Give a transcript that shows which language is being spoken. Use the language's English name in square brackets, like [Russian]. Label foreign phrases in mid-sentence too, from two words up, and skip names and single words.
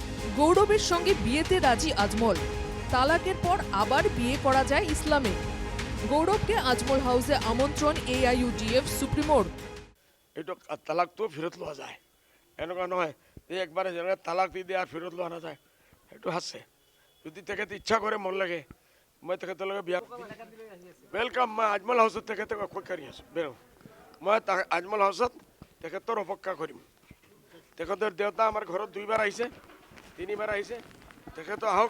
[Bangla] গৌরবের সঙ্গে বিয়েতে রাজি আজমল। তালাকের পর আবার বিয়ে করা যায় ইসলামে। গৌরবকে আজমল হাউসে আমন্ত্রণ AIUDF সুপ্রিমোর। এটা তালাক তো ফেরত লওয়া যায়, [Assamese] এনেকুৱা নহয় যে [Bangla] একবারে যেনে তালাক দি দিয়ে আর ফেরত লওয়া নাযায়। [Assamese] সেইটো আছে যদি তেখেতে ইচ্ছা করে মন লাগে মই তেখেতৰ লগে বিয়া ওয়েলকাম। মই আজমল হাউসত তেখেতক অপেক্ষা কৰি আছো। মই আজমল হাউসত তেখেতৰ অপেক্ষা কৰিম। তেখেতৰ দেউতা আমাৰ ঘৰত 2 বাৰ আহিছে, 3 বাৰ আহিছে, তেখেত আহক।